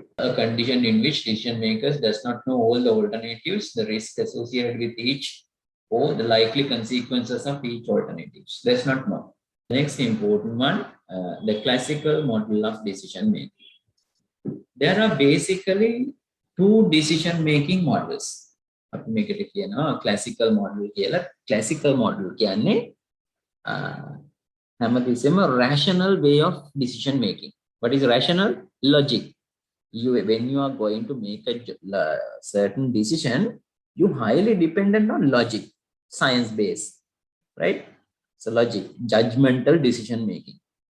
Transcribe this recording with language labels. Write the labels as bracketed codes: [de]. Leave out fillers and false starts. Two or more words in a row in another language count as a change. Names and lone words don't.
[en] A condition in which decision makers does not know all the alternatives, the risk associated with each, or the likely consequences of each alternatives. Does not know. Next important one, the classical model of decision making. There are basically two decision making models. [si] අපි මේකට කියනවා [en] classical model [si] කියලා. [en] Classical model [si] කියන්නේ හැමතිස්සෙම [en] rational way of decision making. What is rational? Logic. When you are going to make a certain decision, you highly dependent on logic, science based, right? So logic, judgmental decision making.